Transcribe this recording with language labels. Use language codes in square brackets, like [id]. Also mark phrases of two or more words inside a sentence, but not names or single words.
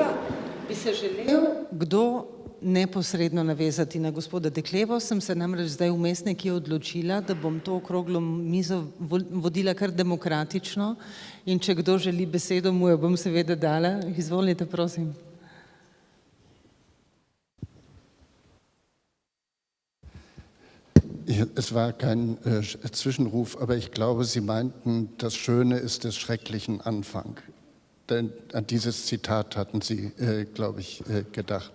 [sl] Bi se želel kdo neposredno navezati na gospoda Deklevo, sem se namreč zdaj vmes nekje odločila, da bom to okroglo mizo vodila kar demokratično in če kdo želi besedo, mu jo bom seveda dala. Izvolite, prosim. [de] Es war kein Zwischenruf, aber ich glaube, Sie meinten, das Schöne ist des schrecklichen Anfang. Denn an dieses Zitat hatten Sie, glaube ich, gedacht.